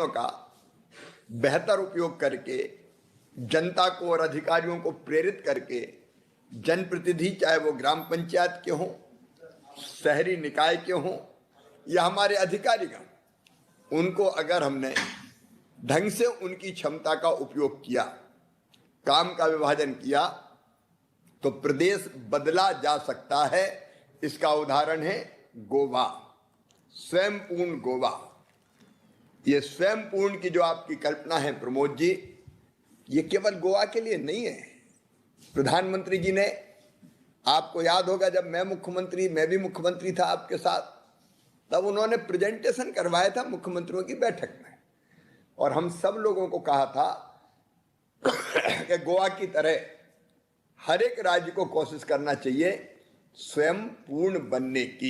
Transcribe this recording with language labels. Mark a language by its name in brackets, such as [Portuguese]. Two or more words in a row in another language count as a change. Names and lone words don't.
[Hindi] का बेहतर उपयोग करके, जनता को और अधिकारियों को प्रेरित करके, जनप्रतिनिधि चाहे वो ग्राम पंचायत के हों, शहरी निकाय के हों या हमारे अधिकारीगण, उनको अगर हमने ढंग से उनकी क्षमता का उपयोग किया, काम का विभाजन किया, तो प्रदेश बदला जा सकता है। इसका उदाहरण है गोवा, स्वयंपूर्ण गोवा। ये स्वयंपूर्ण की जो आपकी कल्पना है प्रमोद जी, ये केवल गोवा के लिए नहीं है। प्रधानमंत्री जी ने, आपको याद होगा जब मैं भी मुख्यमंत्री था आपके साथ, तब उन्होंने प्रेजेंटेशन करवाया था मुख्यमंत्रियों की बैठक में, और हम सब लोगों को कहा था कि गोवा की तरह हर एक राज्य को कोशिश करना चाहिए स्वयं पूर्ण बनने की।